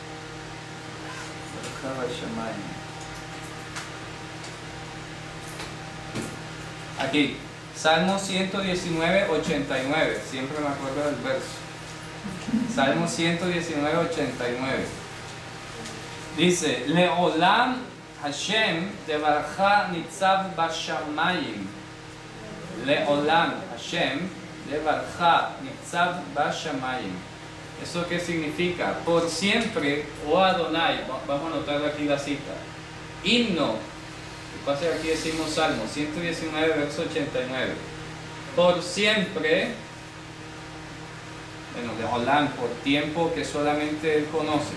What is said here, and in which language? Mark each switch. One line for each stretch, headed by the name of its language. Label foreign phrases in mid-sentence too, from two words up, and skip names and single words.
Spanish: Aquí, Salmo 119, 89. Siempre me acuerdo del verso. Salmo 119, 89. Dice:
Hebrew: לעולם השם דברך נצב בשמים. לעולם השם דברך נצב בשמים.
Spanish: ¿Eso qué significa? Por siempre, oh Adonai. Vamos a anotar aquí la cita. Himno. Pasa que aquí decimos Salmo 119, verso 89. Por siempre, bueno, Leolam, por tiempo que solamente Él conoce.